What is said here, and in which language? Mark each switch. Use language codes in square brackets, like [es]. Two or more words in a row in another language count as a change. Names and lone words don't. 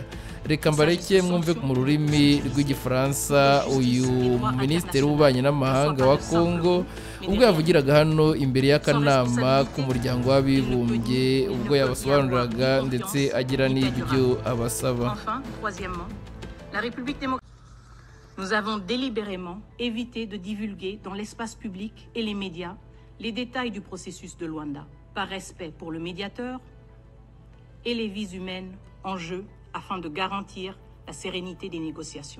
[rw] Reka mbareke mwumve mu rurimi rw'igifaransa uyu minisitiri w'ububanyi n'amahanga wa Kongo ubwo yavugiraga hano imbere y'akanama k'umuryango w'abibumbye, ubwo yabasobanuriraga ndetse agira n'ibyo abasaba. [fr] Nous avons délibérément évité de divulguer dans l'espace public et les médias les détails du processus de Luanda, par respect pour le médiateur et les vies humaines en jeu afin de garantir la sérénité des négociations.